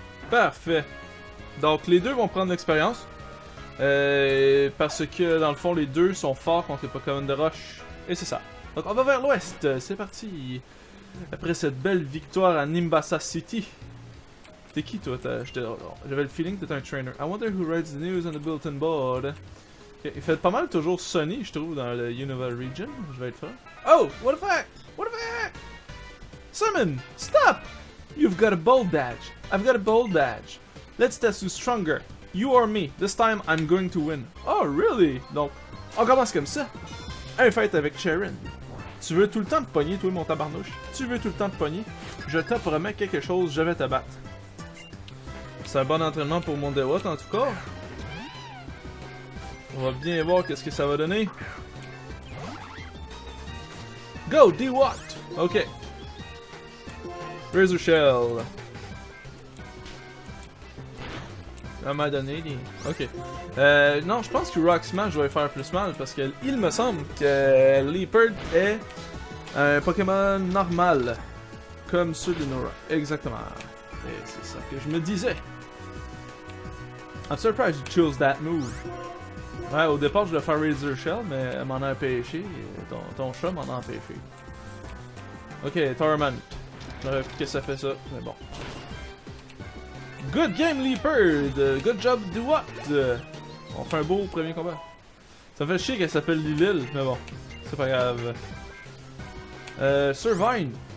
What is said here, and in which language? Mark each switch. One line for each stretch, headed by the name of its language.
French: Parfait. Donc les deux vont prendre l'expérience. Parce que dans le fond les deux sont forts contre les Pokémon de roche. Et c'est ça. Donc on va vers l'ouest. C'est parti. Après cette belle victoire à Nimbasa City. T'es qui toi? J'avais le feeling que t'étais un trainer.
English: I wonder who writes the news on the bulletin board. Okay.
French: Il fait pas mal toujours Sunny, je trouve, dans le Unova region. Je vais être franc.
English: Oh! What the fuck? What the fuck? Simon! Stop! You've got a bold badge. I've got a bold badge. Let's test who's stronger. You or me. This time, I'm going to win. Oh, really?
French: Donc, on commence comme ça. Un fight avec Sharon. Tu veux tout le temps te pogner, toi, mon tabarnouche? Tu veux tout le temps te pogner? Je te promets quelque chose, je vais te battre. C'est un bon entraînement pour mon Dewott, en tout cas. On va bien voir qu'est-ce que ça va donner. Go, Dewott! Ok. Razor Shell. À m'a donné des... Ok. Non, je pense que Rock Smash va lui faire plus mal parce que il me semble que Leopard est un Pokémon normal. Comme ceux de Nora. Exactement. Et c'est ça que je me disais.
English: I'm surprised you chose that move.
French: Ouais, au départ je voulais faire Razor Shell, mais elle m'en a empêché. Ton chat m'en a empêché. Ok, Torment. J'aurais vu que ça fait ça, mais bon.
English: Good game, Leopard! Good job, Dewott!
French: On fait un beau premier combat. Ça fait chier qu'elle s'appelle Lilil, mais bon, c'est pas grave. Servine.